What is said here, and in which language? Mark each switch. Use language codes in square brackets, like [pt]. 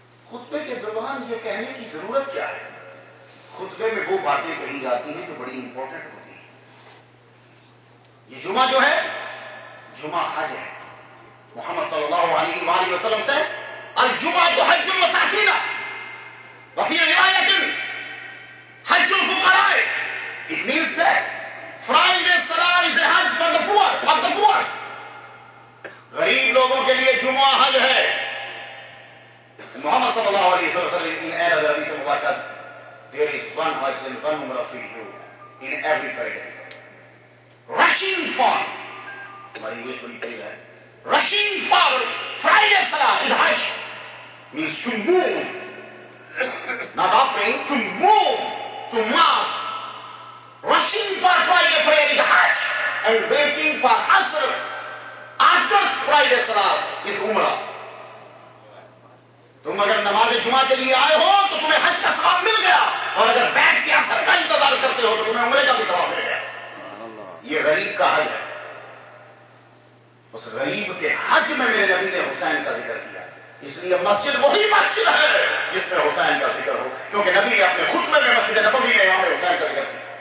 [ur] خطبے کے دوران یہ کہنے کی ضرورت کیا ہے؟ خطبے میں وہ باتیں کہی جاتی ہیں جو بڑی امپورٹنٹ ہوتی ہیں. یہ جمعہ جو ہے جمعہ حج ہے. محمد صلی اللہ علیہ وآلہ وسلم سے [ar] الجمعہ تو حج المساکین وفی روایت حج الفقراء. [en] It means that Friday Salah is a hajj for the poor, of the poor. [ur] غریب لوگوں کے لیے جمعہ حج ہے. [en] محمد صلی اللہ علیہ وسلم in another حدیث مبارکہ there is one hajj and one umrah for you in every Friday. Rushing for [ur] ہماری انگلش بڑی تیز ہے. [en] Rushing for Friday Salah is hajj. Means to move, not offering, to move to mosque. Rushing for Friday prayer is hajj, and waiting for Asr after Friday Salah is umrah. [ur] تم اگر نماز جمعہ کے لیے آئے ہو تو تمہیں حج کا ثواب مل گیا، اور اگر بیٹھ کے اثر کا انتظار کرتے ہو تو تمہیں عمرے کا بھی ثواب مل گیا. یہ غریب کا حج ہے. اس غریب کے حج میں میرے نبی نے حسین کا ذکر کیا. اس لیے مسجد وہی مسجد ہے جس میں حسین کا ذکر ہو، کیونکہ نبی نے اپنے خطبے میں مسجد نبوی میں امام حسین کا ذکر کیا.